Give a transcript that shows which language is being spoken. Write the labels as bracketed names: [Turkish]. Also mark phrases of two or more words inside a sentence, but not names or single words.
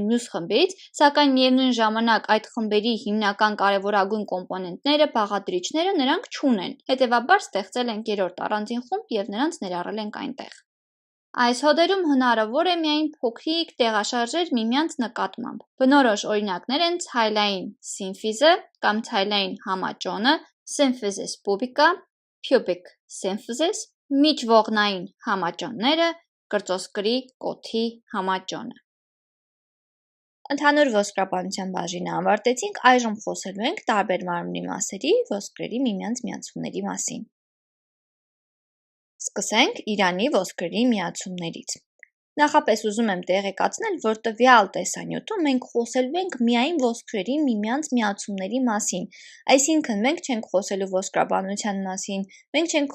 [Armenian] մյուս խմբից, սակայն միևնույն ժամանակ այդ խմբերի հիմնական կարևորագույն կոմպոնենտները, բաղադրիչները նրանք չունեն։ Հետևաբար ստեղծել ենք երրորդ առանձին խումբ և նրանց ներառել ենք այնտեղ։ Այս հոդերում հնարավոր է միայն փոքրիկ տեղաշարժեր միմյանց նկատմամբ։ Բնորոշ օրինակներ են ցայլային սիմֆիզը կամ ցայլային համաճոնը, [Latin] symphysis pubica, [English] pubic symphysis, [Armenian] միջողնային համաճոնները, կրծոսկրի կոթի համաճոնը։ Ընդհանուր ոսկրաբանության բաժինը ավարտեցինք, այժմ խոսելու ենք տարբեր մարմնի մասերի ոսկրերի միմյանց միացումների մասին։ Սկսենք Իրանի ոսկրերի միացումներից։ Նախապես ուզում եմ տեղեկացնել, որ տվյալ տեսանյութում մենք խոսելու ենք միայն ոսկրերի միմյանց միացումների մասին, այսինքն մենք չենք խոսելու ոսկրաբանության մասին, մենք չենք